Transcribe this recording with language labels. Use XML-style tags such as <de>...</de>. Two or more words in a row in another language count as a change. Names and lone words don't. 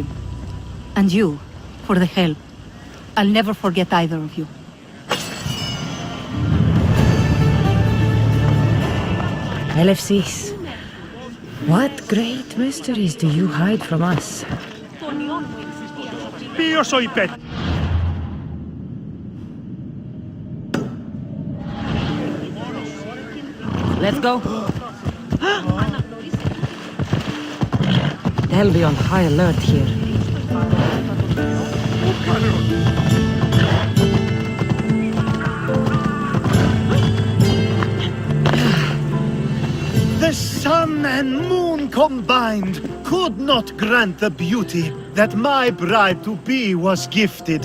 <en>And you, for the help. I'll never forget either of you. LFCs. What great mysteries do you hide from us?</en> <el>Ποιος ο υπέ...</el> <en>Let's go. They'll be on high alert here. The sun and moon combined could not grant the beauty that my bride-to-be was gifted.</en>